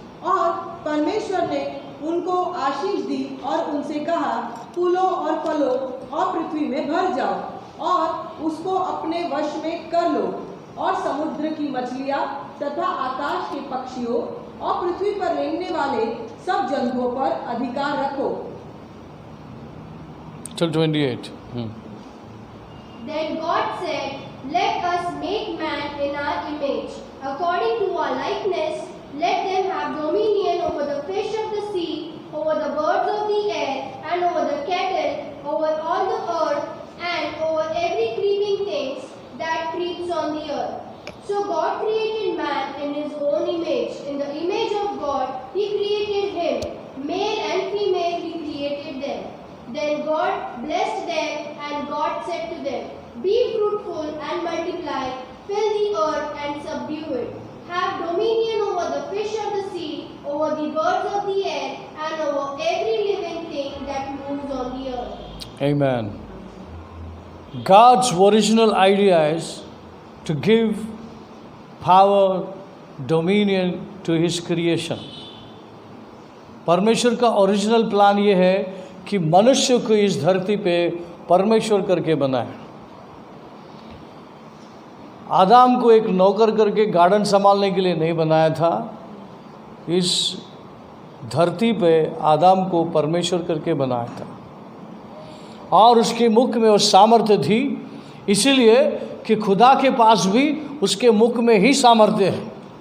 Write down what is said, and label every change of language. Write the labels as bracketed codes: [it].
[hi] और परमेश्वर ने उनको आशीष दी और उनसे कहा, फूलो और फलो और पृथ्वी में भर जाओ और उसको अपने वश में कर लो, और समुद्र की मछलियाँ तथा आकाश के पक्षियों और पृथ्वी पर रेंगने वाले सब जंतुओं पर अधिकार रखो। [en] Till 28. Then God said, let us make man in our image, according to our likeness. Let them have dominion over the fish of the sea, over the birds of the air, and over the cattle, over all the earth, and over every creeping thing that creeps on the earth. So God created man in his own image. In the image of God, he created him. Male and female, he created them. Then God blessed them, and God said to them, be fruitful and multiply, fill the earth and subdue it. Have dominion over the fish of the sea, over the birds of the air, and over every living thing that moves on the earth. Amen. God's original idea is to give power, dominion to His creation. [hi] परमेश्वर का original plan ये है कि मनुष्य को इस धरती पे परमेश्वर करके बनाए। आदम को एक नौकर करके गार्डन संभालने के लिए नहीं बनाया था। इस धरती पे आदम को परमेश्वर करके बनाया था और उसके मुख में वो सामर्थ्य थी, इसीलिए कि खुदा के पास भी उसके मुख में ही सामर्थ्य है।